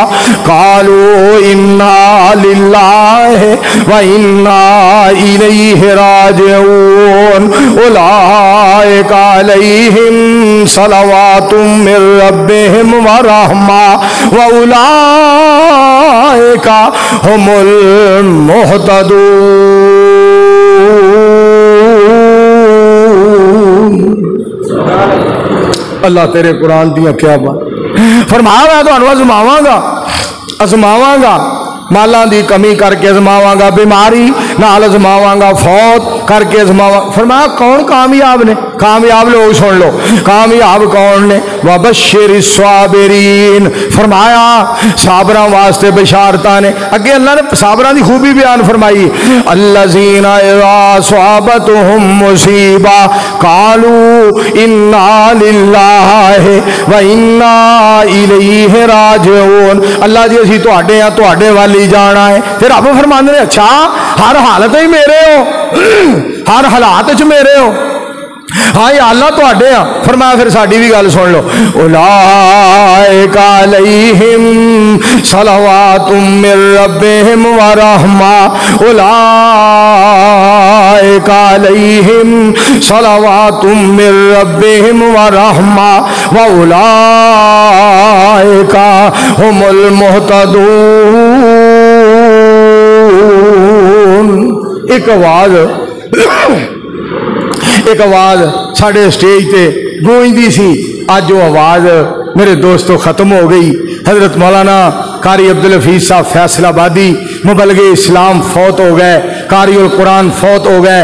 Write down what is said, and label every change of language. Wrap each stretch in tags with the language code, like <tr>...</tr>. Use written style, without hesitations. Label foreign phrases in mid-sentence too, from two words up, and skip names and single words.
<ar>قَالُوا إِنَّا لِلَّهِ وَإِنَّا إِلَيْهِ رَاجِعُونَ أُولَٰئِكَ عَلَيْهِمْ صلوات من ربهم ورحمة وأولئك هم المهتدون۔</ar> <pa>اللہ تیرے قرآن دیا کیا بات فرمایا، میں تو ازماواں گا مالاں دی کمی کر کے ازماواں گا، بیماری نال ازماواں گا، فوت کر کے ازماواں۔ فرمایا کون کامیاب نے؟ کامیاب لوک سن لو، کامیاب کون نے?</pa> <ar>وبشر الصابرين,</ar> <pa>فرمایا صابراں واسطے بشارتاں نے. اگے اللہ نے صابراں دی خوبی بیان فرمائی,</pa> <ar>الذين إذا أصابتهم مصيبة قالوا إنا لله وإنا إليه راجعون.</ar> <pa>اللہ جی اسیں تہاڈے آں، تہاڈے وَل ہی جانا ہے۔ فیر رب فرماندے نے اچھا ہر حالت میں میرے ہو، ہر حالات چ میرے ہو? ہاں یا اللہ تہاڈے آں۔ فرمایا فیر ساڈی بھی گل سن لو,</pa> <ar>أولئك عليهم صلوات من ربهم ورحمة، أولئك عليهم صلوات من ربهم ورحمة وأولئك هم المهتدون.</ar> <ur>ایک آواز ساڈے سٹیج پہ گونجتی سی، اج وہ آواز میرے دوستو ختم ہو گئی. حضرت مولانا قاری عبدالحفیظ صاحب فیصل آبادی مبلغ اسلام فوت ہو گئے، قاری القرآن فوت ہو گئے.</ur>